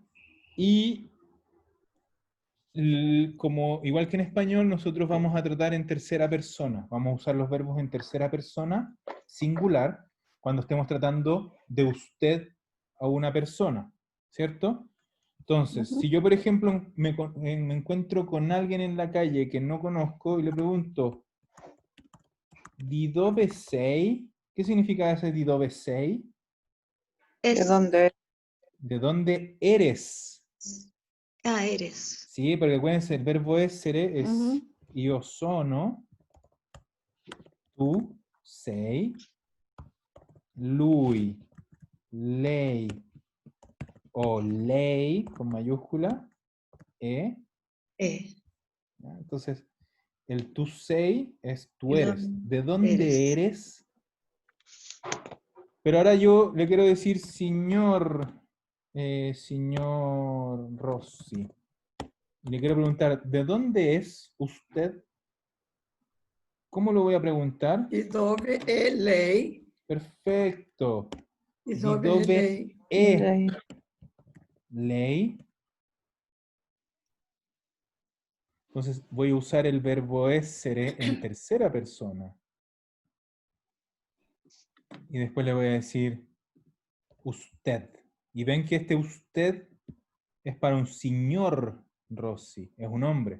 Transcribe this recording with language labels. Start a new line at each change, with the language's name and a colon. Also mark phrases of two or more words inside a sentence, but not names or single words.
Spanish: Y como igual que en español, nosotros vamos a tratar en tercera persona. Vamos a usar los verbos en tercera persona, singular, cuando estemos tratando de usted a una persona, ¿cierto? Entonces, si yo, por ejemplo, me encuentro con alguien en la calle que no conozco y le pregunto,
Italian: ¿di dove sei?
Spanish: ¿Qué significa ese
Italian: di dove sei?
Spanish: Es, ¿De dónde? ¿De dónde eres? eres. Sí, porque acuérdense, el verbo essere es Ujú.
Italian: io sono, tu sei, lui, lei o lei
Spanish: con mayúscula,
Italian: e.
Spanish: ¿Ya? Entonces, el
Italian: tu sei
Spanish: es tú ¿De eres. dónde ¿De dónde eres? eres? Pero ahora yo le quiero decir señor Rossi. Y le quiero preguntar, ¿de dónde es usted? ¿Cómo lo voy a preguntar? ¿Y dónde
Italian: è lei?
Spanish: Perfecto. ¿Y
Italian: Di
Spanish: dónde è
Italian: dove lei? è lei?
Spanish: Entonces voy a usar el verbo essere en tercera persona. Y después le voy a decir usted. Y ven que este usted es para un señor Rossi, es un hombre.